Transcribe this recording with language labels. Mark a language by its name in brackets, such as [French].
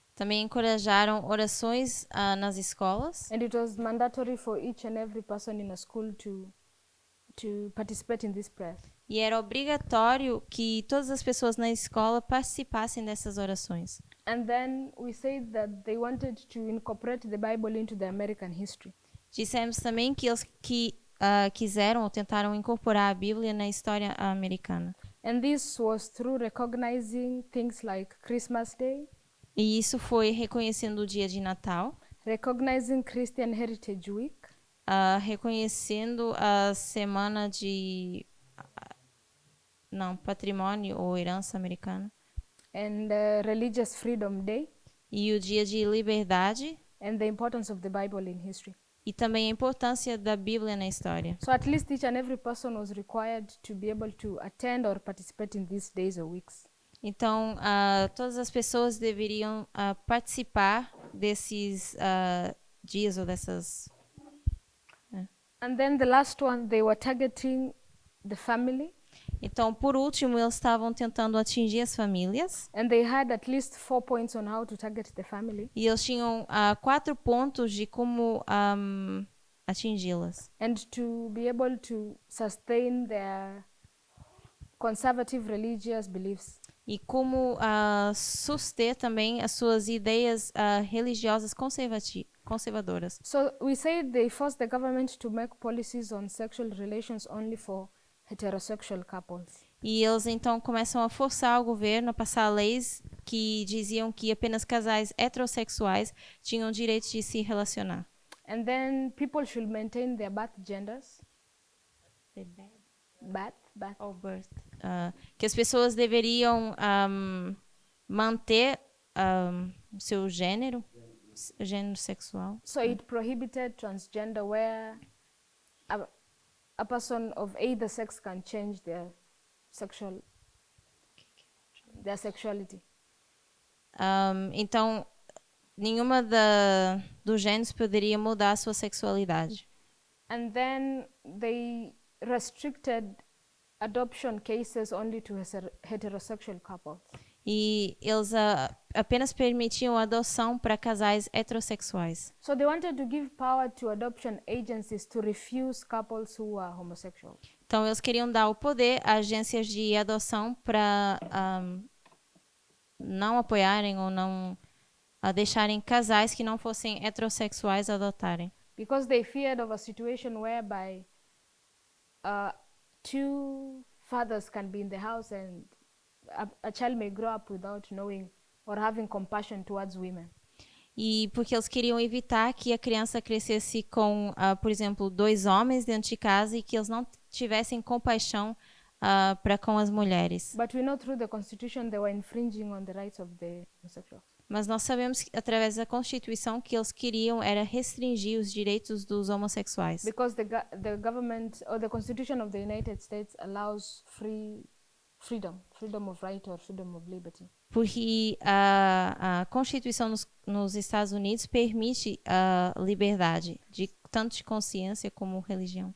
[Portuguese] Também encorajaram orações nas escolas. [English] And it was mandatory for each and every person in a school to participate in this prayer. [Portuguese] E era obrigatório que todas as pessoas na escola participassem dessas orações. [English] And then we said that they wanted to incorporate the Bible into the American history. [Portuguese] Dissemos também que eles quiseram ou tentaram incorporar a Bíblia na história americana. [English] And this was through recognizing things like Christmas Day, [Portuguese] E isso foi reconhecendo o dia de Natal, [English] recognizing Christian Heritage Week, [Portuguese] reconhecendo a semana de patrimônio ou herança americana, [English] and Religious Freedom Day, [Portuguese] e o dia de liberdade, [English] and the importance of the Bible in history. [Portuguese] e também a importância da Bíblia na história. [English] So at least each and every person was required to be able to attend or participate in these days or weeks. [Portuguese] Então, todas as pessoas deveriam participar desses dias ou dessas. [English] And then the last one, they were targeting the family, [Portuguese] Então, por último, eles estavam tentando atingir as famílias. [English] and they had at least 4 points on how to target the family. [Portuguese] E eles tinham 4 pontos de como atingi-las. [English] And to be able to sustain their conservative religious beliefs. [Portuguese] E como suster também as suas ideias religiosas conservadoras. [English] So we said they forced the government to make policies on sexual relations only for heterosexual couples. [Portuguese] E eles então começam a forçar o governo a passar leis que diziam que apenas casais heterossexuais tinham direito de se relacionar. [English] And then people should maintain their birth genders. Birth. [Portuguese] Ou birth. Que as pessoas deveriam manter o seu gênero sexual. [English] So it prohibited transgender, where a person of either sex can change their sexuality. [Portuguese] Então, nenhuma dos gêneros poderia mudar a sua sexualidade. [English] And then they restricted adoption cases only to heterosexual couples. [Portuguese] E eles apenas permitiam a adoção para casais heterossexuais. [English] So they wanted to give power to adoption agencies to refuse couples who are homosexual. [Portuguese] Então, eles queriam dar o poder a agências de adoção para não apoiarem ou não deixarem casais que não fossem heterossexuais adotarem. [English] Because they feared of a situation whereby two fathers can be in the house and a child may grow up without knowing or having compassion towards women. [Portuguese] E porque eles queriam evitar que a criança crescesse com, por exemplo, 2 homens dentro de casa e que eles não tivessem compaixão para com as mulheres. [English] But we know through the Constitution they were infringing on the rights of the homosexuals. [Portuguese] Mas nós sabemos, através da Constituição, que eles queriam era restringir os direitos dos homossexuais. [English] Because the government or the Constitution of the United States allows freedom of right or freedom of liberty. [Portuguese] Porque a Constituição nos Estados Unidos permite a liberdade, tanto de consciência como religião.